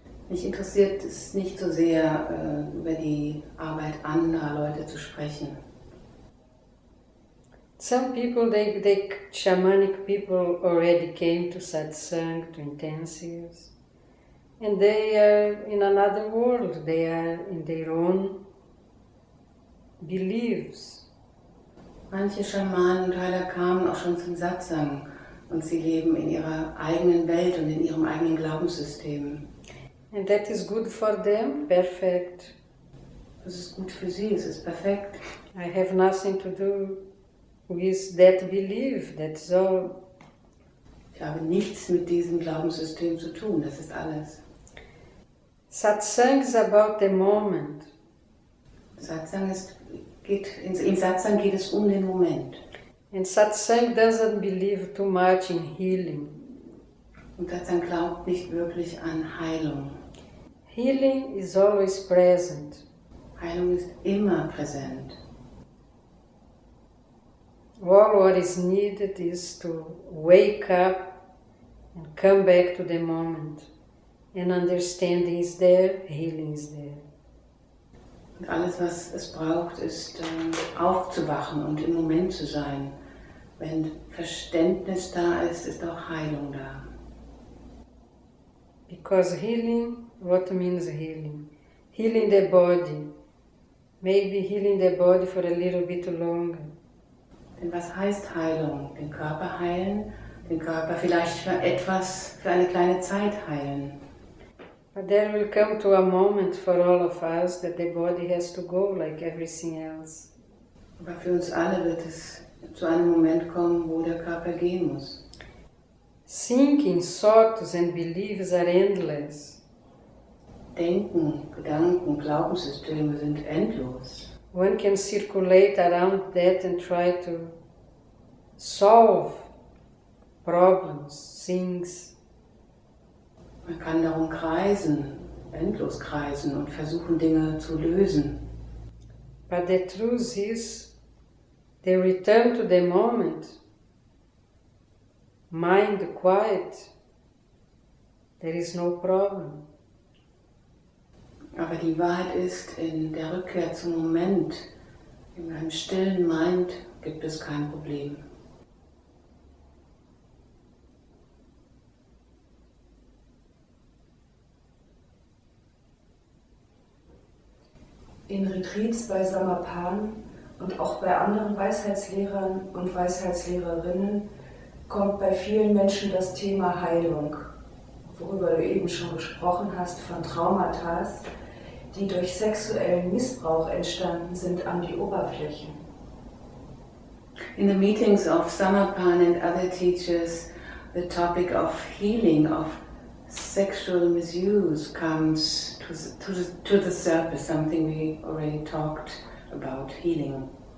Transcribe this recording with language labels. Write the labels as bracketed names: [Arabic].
[German] Mich interessiert es nicht so sehr, über die Arbeit anderer Leute zu sprechen. [English] Some people, they shamanic people already came to satsang, to intensives, and they are in another world. They are in their own beliefs. [German] Manche Schamanen und Heiler kamen auch schon zum Satsang und sie leben in ihrer eigenen Welt und in ihrem eigenen Glaubenssystem. [English] And that is good for them, perfect. [German] Das ist gut für sie, es ist perfekt. [English] I have nothing to do with that belief, that's all. [German] Ich habe nichts mit diesem Glaubenssystem zu tun, das ist alles. [English] Satsang is about the moment. [German] Im Satsang geht es um den Moment. [English] And Satsang doesn't believe too much in healing. [German] Und Satsang glaubt nicht wirklich an Heilung. [English] Healing is always present. [German] Heilung ist immer präsent. [English] All what is needed is to wake up and come back to the moment. And understanding is there, healing is there. [German] Und alles, was es braucht, ist aufzuwachen und im Moment zu sein. Wenn Verständnis da ist, ist auch Heilung da. [English] Because healing, what means healing? Healing the body. Maybe healing the body for a little bit longer. [German] Denn was heißt Heilung? Den Körper heilen, den Körper vielleicht für eine kleine Zeit heilen. [English] But there will come to a moment for all of us that the body has to go like everything else. [German] Aber für uns alle wird es zu einem Moment kommen, wo der Körper gehen muss. [English] Thinking, thoughts and beliefs are endless. [German] Denken, Gedanken, Glaubenssysteme sind endlos. [English] One can circulate around that and try to solve problems, things. [German] Man kann darum kreisen, endlos kreisen und versuchen, Dinge zu lösen. [English] But the truth is, the return to the moment, mind quiet, there is no problem. [German] Aber die Wahrheit ist, in der Rückkehr zum Moment, in einem stillen Mind gibt es kein Problem. In Retreats bei Samapan und auch bei anderen Weisheitslehrern und Weisheitslehrerinnen kommt bei vielen Menschen das Thema Heilung, worüber du eben schon gesprochen hast, von Traumata, die durch sexuellen Missbrauch entstanden sind, an die Oberfläche. [English] In the meetings of Samapan and other teachers, the topic of healing, of sexual misuse comes to the surface, something we already talked about, healing.